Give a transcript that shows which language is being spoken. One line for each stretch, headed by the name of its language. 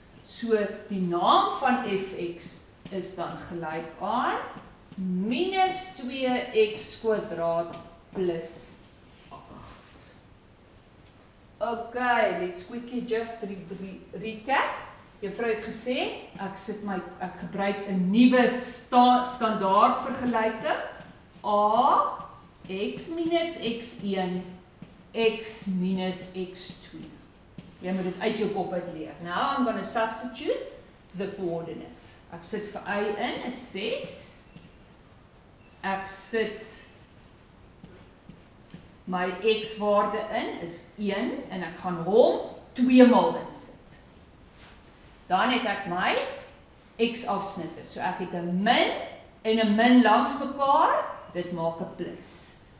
Afrikaans: So die naam van fx is dan gelyk aan minus 2x kwadraat plus 8.
English: Okay, let's quickly just recap.
Afrikaans: Juffrou het gesê, ek gebruik 'n nuwe standaard vergelyking. A, x minus x1, x minus x2. Jy moet dit uit jou kop uit leer.
English: Now I'm going to substitute the coordinate.
Afrikaans: Ek sit vir y in, is 6. Ek sit my x waarde in, is 1, en ek gaan hom 2 maal insit. Dan het ek my x afsnitte. So ek het 'n min en 'n min langs mekaar, dit maak 'n plus.